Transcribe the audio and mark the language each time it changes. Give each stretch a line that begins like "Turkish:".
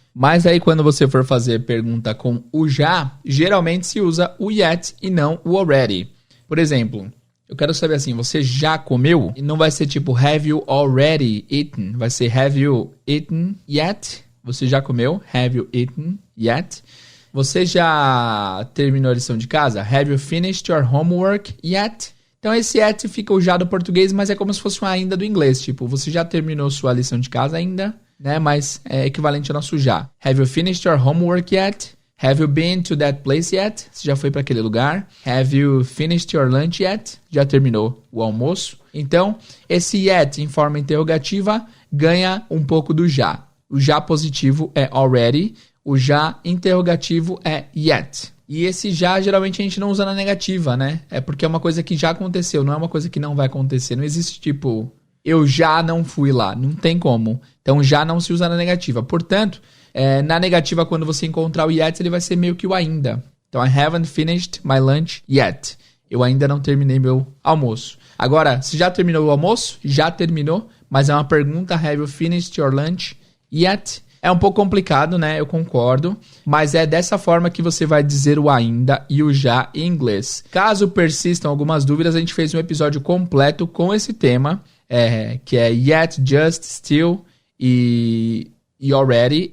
Portuguese: Mas aí quando você for fazer pergunta com o já, geralmente se usa o yet e não o already. Por exemplo, eu quero saber assim, você já comeu? E não vai ser tipo
English: have you already eaten?
Portuguese: Vai ser
English: have you eaten yet?
Portuguese: Você já comeu?
English: Have you eaten yet?
Portuguese: Você já terminou a lição de casa?
English: Have you finished your homework yet?
Portuguese: Então esse yet fica o já do português, mas é como se fosse um ainda do inglês. Tipo, você já terminou sua lição de casa ainda, né? Mas é equivalente ao nosso já.
English: Have you finished your homework yet? Have you been to that place yet?
Portuguese: Você já foi para aquele lugar?
English: Have you finished your lunch yet?
Portuguese: Já terminou o almoço? Então, esse yet em forma interrogativa ganha um pouco do já. O já positivo é already, o já interrogativo é yet. E esse já, geralmente, a gente não usa na negativa, né? É porque é uma coisa que já aconteceu, não é uma coisa que não vai acontecer. Não existe, tipo, eu já não fui lá. Não tem como. Então, já não se usa na negativa. Portanto, na negativa, quando você encontrar o yet, ele vai ser meio que o ainda.
English: Então, I haven't finished my lunch yet.
Portuguese: Eu ainda não terminei meu almoço. Agora, se já terminou o almoço, já terminou, mas é uma pergunta,
English: have you finished your lunch yet?
Portuguese: É um pouco complicado, né? Eu concordo. Mas é dessa forma que você vai dizer o ainda e o já em inglês. Caso persistam algumas dúvidas, a gente fez um episódio completo com esse tema, que é yet, just, still e already.